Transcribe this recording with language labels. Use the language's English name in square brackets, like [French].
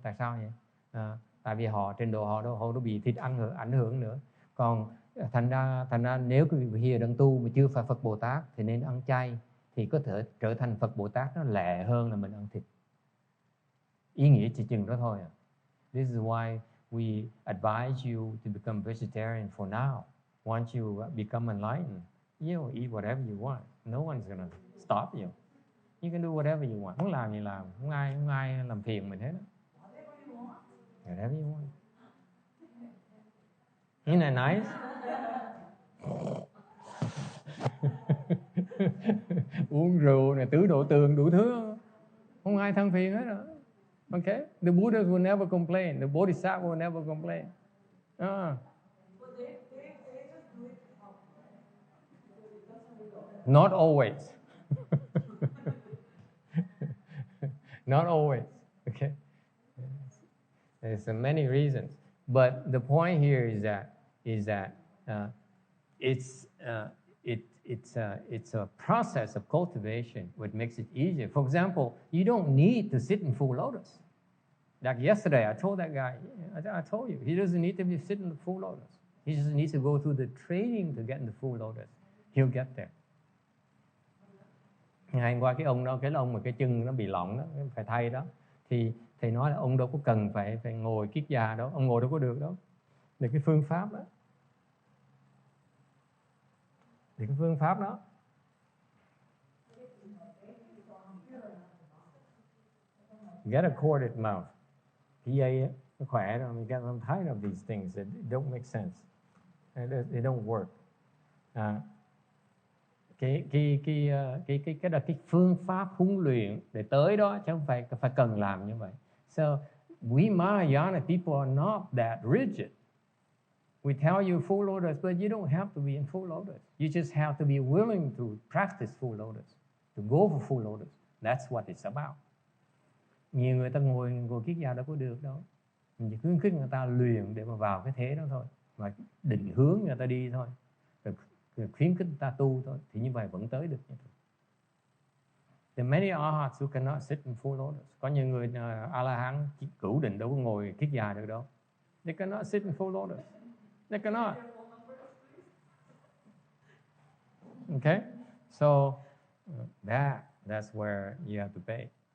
[Vietnamese] Tại sao vậy? Tại vì trình độ họ đâu bị thịt ảnh hưởng nữa. Còn Thành ra nếu quý vị đang tu mà chưa phải Phật Bồ Tát thì nên ăn chay, thì có thể trở thành Phật Bồ Tát nó lẹ hơn là mình ăn thịt. Ý nghĩa chỉ chừng đó thôi. [English] This is why we advise you to become vegetarian for now. Once you become enlightened, you eat whatever you want. No one's gonna stop you. You can do whatever you want. [Vietnamese] Muốn làm gì làm, không ai làm phiền mình hết. [English] Whatever you want. Isn't that nice? [Vietnamese] Uống rượu này, tứ độ tường, đủ thứ, không ai than phiền hết rồi. [English] Okay, the Buddha will never complain. The Bodhisattva will never complain. Not always. Not always. Okay. There's many reasons, but the point here is that it's a process of cultivation which makes it easier. For example, you don't need to sit in full lotus. Like yesterday, I told that guy, I told you, he doesn't need to be sitting in the full lotus. He just needs to go through the training to get in the full lotus. He'll get there. [Vietnamese] Ngày hôm qua cái ông đó, cái ông mà cái chân nó bị lỏng đó, phải thay đó, thì thầy nói là ông đâu có cần phải ngồi kiết già đâu, ông ngồi đâu có được đâu. Để cái phương pháp đó. Thì cái phương pháp đó [English] get a corded mouth. [Vietnamese] Cái dây á, nó khỏe rồi. [English] You get I'm tired of these things that don't make sense. They don't work. [Vietnamese] Cái là cái phương pháp huấn luyện để tới đó, chứ không phải cần làm như vậy. [English] So we Mahayana people are not that rigid. We tell you full lotus, but you don't have to be in full lotus. You just have to be willing to practice full lotus, to go for full lotus. That's what it's about. [Vietnamese] Nhiều người ta ngồi kiết già đâu có được đâu. Mình chỉ khuyến khích người ta luyện để mà vào cái thế đó thôi, và định hướng người ta đi thôi, rồi khuyến khích người ta tu thôi, thì như vậy vẫn tới được. [English] There are many arhats who cannot sit in full lotus. [Vietnamese] Có nhiều người A-la-hán cửu định đâu có ngồi kiết già được đâu. [English] They cannot sit in full lotus. They cannot. Okay? So that's where you have to pay.